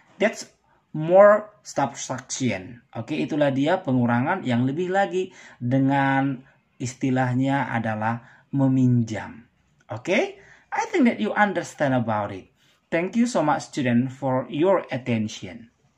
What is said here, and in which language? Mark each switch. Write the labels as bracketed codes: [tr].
[en] That's more subtraction. [id] Oke, itulah dia pengurangan yang lebih lagi dengan istilahnya adalah meminjam. [en] Okay, I think that you understand about it. Thank you so much, student, for your attention.